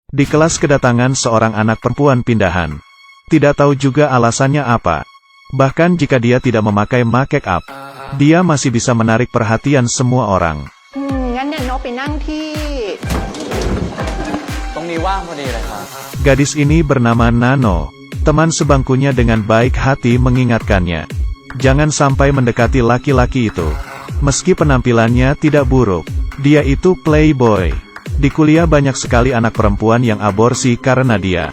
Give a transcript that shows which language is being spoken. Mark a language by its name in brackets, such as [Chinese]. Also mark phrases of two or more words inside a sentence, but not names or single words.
[Indonesian] Di kelas kedatangan seorang anak perempuan pindahan. Tidak tahu juga alasannya apa. Bahkan jika dia tidak memakai [English] make up, [Indonesian] dia masih bisa menarik perhatian semua orang. [Thai] งั้นเนี่ยโนไปนั่งที่ ตรงนี้ว่างพอดีเลยครับ [Indonesian] Gadis ini bernama Nano. Teman sebangkunya dengan baik hati mengingatkannya. Jangan sampai mendekati laki-laki itu. Meski penampilannya tidak buruk, dia itu playboy. Di kuliah banyak sekali anak perempuan yang aborsi karena dia.